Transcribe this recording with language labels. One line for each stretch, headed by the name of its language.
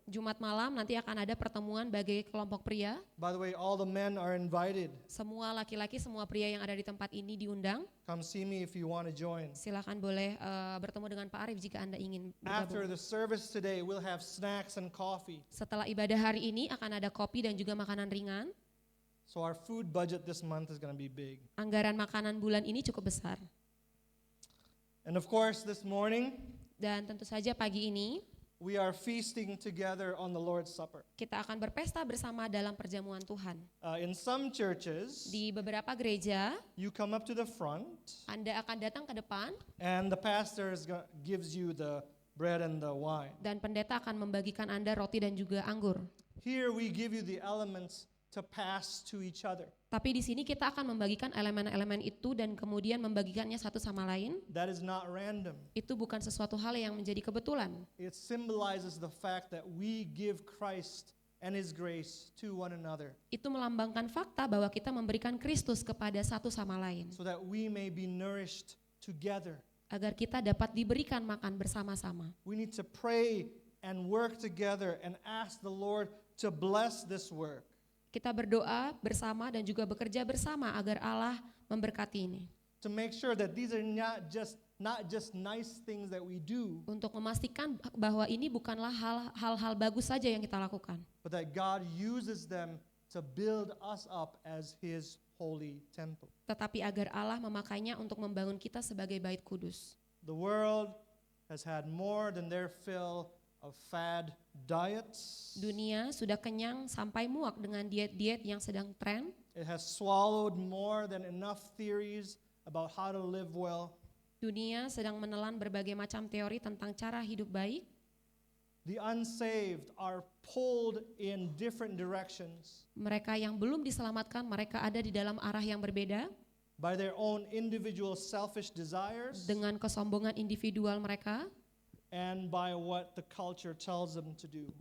Indonesian: Jumat malam nanti akan ada pertemuan bagi kelompok pria.
English: By the way, all the men are invited.
Indonesian: Semua laki-laki, semua pria yang ada di tempat ini diundang.
English: Come see me if you want to join.
Indonesian: Silakan boleh bertemu dengan Pak Arief jika Anda ingin
English: After
Indonesian: bergabung.
English: the service today, we'll have snacks and coffee.
Indonesian: Setelah ibadah hari ini akan ada kopi dan juga makanan ringan.
English: So our food budget this month is going to be big.
Indonesian: Anggaran makanan bulan ini cukup besar.
English: And of course, this morning,
Indonesian: Dan tentu saja pagi ini
English: we are feasting together on the Lord's Supper.
Indonesian: kita akan berpesta bersama dalam perjamuan Tuhan.
English: In some churches,
Indonesian: Di beberapa gereja,
English: you come up to the front
Indonesian: Anda akan datang ke depan
English: and the pastor gives you the bread and the wine.
Indonesian: dan pendeta akan membagikan Anda roti dan juga anggur.
English: Here we give you the elements to pass to each other.
Indonesian: Tapi di sini kita akan membagikan elemen-elemen itu dan kemudian membagikannya satu sama lain.
English: That is not random.
Indonesian: Itu bukan sesuatu hal yang menjadi kebetulan.
English: It symbolizes the fact that we give Christ and His grace to one another
Indonesian: Itu melambangkan fakta bahwa kita memberikan Kristus kepada satu sama lain.
English: so that we may be nourished together.
Indonesian: Agar kita dapat diberikan makan bersama-sama.
English: We need to pray and work together and ask the Lord to bless this work.
Indonesian: Kita berdoa bersama dan juga bekerja bersama agar Allah memberkati ini.
English: To make sure that these are not just nice things that we do,
Indonesian: Untuk memastikan bahwa ini bukanlah hal-hal bagus saja yang kita lakukan.
English: but that God uses them to build us up as His holy temple.
Indonesian: Tetapi agar Allah memakainya untuk membangun kita sebagai bait kudus.
English: The world has had more than their fill of fad diets.
Indonesian: Dunia sudah kenyang sampai muak dengan diet-diet yang sedang tren.
English: It has swallowed more than enough theories about how to live well.
Indonesian: Dunia sedang menelan berbagai macam teori tentang cara hidup baik.
English: The unsaved are pulled in different directions
Indonesian: Mereka yang belum diselamatkan, mereka ada di dalam arah yang berbeda
English: by their own individual selfish desires
Indonesian: dengan kesombongan individual mereka
English: and by what the culture tells them to do.